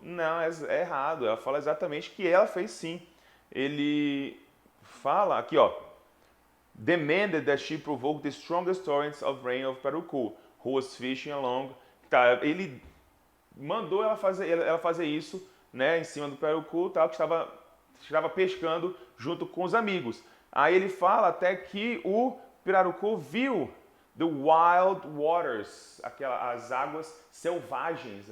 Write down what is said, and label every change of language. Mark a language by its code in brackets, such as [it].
[pt] Não, é errado. Ela fala exatamente que ela fez sim. Ele fala aqui, ó, [en] demanded that she provoke the strongest torrents of rain of Pirarucu, who was fishing along. [pt] Tá, ele mandou ela fazer isso, né, em cima do Pirarucu, tal, que estava pescando junto com os amigos. Aí ele fala até que o Pirarucu viu [en] the wild waters, [pt] as águas selvagens.